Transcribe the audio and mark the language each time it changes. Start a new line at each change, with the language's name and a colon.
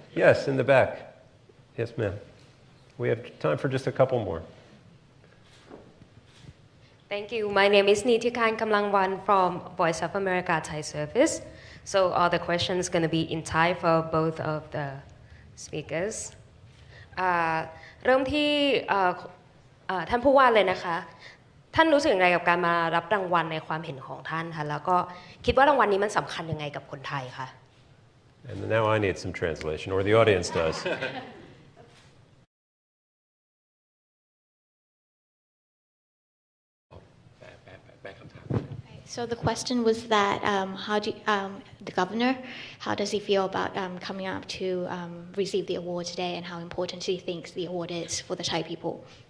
English: Yes, in the back. Yes, ma'am. We have time for just a couple more. Thank you. My name is Nitikan Kamlangwan from Voice of America Thai Service. So all the questions going to be in Thai for both of the speakers.
Thai: เริ่มที่ท่านผู้ว่าเลยนะคะท่านรู้สึกยังไงกับการมารับรางวัลในความเห็นของท่านคะแล้วก็คิดว่ารางวัลนี้มันสำคัญยังไงกับคนไทยคะ
English: And now I need some translation, or the audience does. So the question was that the governor, how does he feel about coming up to receive the award today, and how important he thinks the award is for the Thai people?